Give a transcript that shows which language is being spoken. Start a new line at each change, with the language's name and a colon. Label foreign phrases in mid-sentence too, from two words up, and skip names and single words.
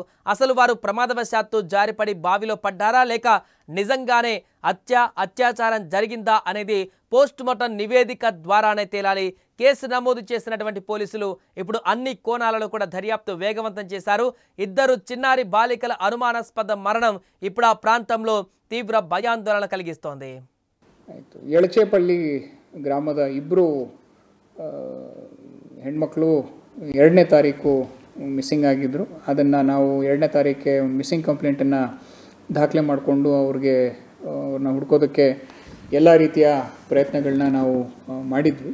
Telugu: అసలు వారు ప్రమాదవశాత్తు జారిపడి బావిలో పడ్డారా లేక నిజంగానే అత్యాచారం జరిగిందా అనేది పోస్టుమార్టం నివేదిక ద్వారానే తేలాలి. కేసు నమోదు చేసినటువంటి పోలీసులు ఇప్పుడు అన్ని కోణాలలో కూడా దర్యాప్తు వేగవంతం చేశారు. ఇద్దరు చిన్నారి బాలికల అనుమానాస్పద మరణం ఇప్పుడు ఆ ప్రాంతంలో తీవ్ర భయాందోళన కలిగిస్తోంది.
Kannada: ಆಯಿತು. ಯಳಚೇಪಳ್ಳಿ ಗ್ರಾಮದ ಇಬ್ಬರು ಹೆಣ್ಮಕ್ಳು 2ನೇ ತಾರೀಕು ಮಿಸ್ಸಿಂಗ್ ಆಗಿದ್ದರು. ಅದನ್ನು ನಾವು 2ನೇ ತಾರೀಕೆ
English: missing complaint
Kannada: ದಾಖಲೆ ಮಾಡಿಕೊಂಡು ಅವ್ರನ್ನ ಹುಡ್ಕೋದಕ್ಕೆ ಎಲ್ಲ ರೀತಿಯ ಪ್ರಯತ್ನಗಳನ್ನ ನಾವು ಮಾಡಿದ್ವಿ.